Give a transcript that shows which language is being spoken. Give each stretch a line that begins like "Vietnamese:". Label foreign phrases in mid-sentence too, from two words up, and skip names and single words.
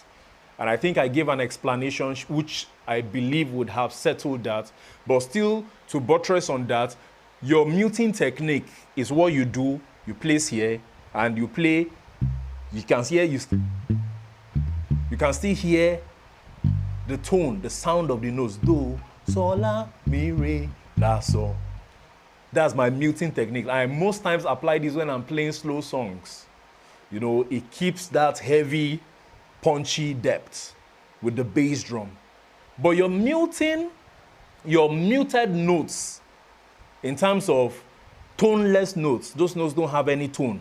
English: And I think I gave an explanation which I believe would have settled that. But still, to buttress on that, your muting technique is what you do. You place here and you play. You can still hear the tone, the sound of the notes. Do, sol, la, mi, re, la, sol. That's my muting technique. I most times apply this when I'm playing slow songs. You know, it keeps that heavy, punchy depth with the bass drum. But your muted notes, in terms of toneless notes, those notes don't have any tone.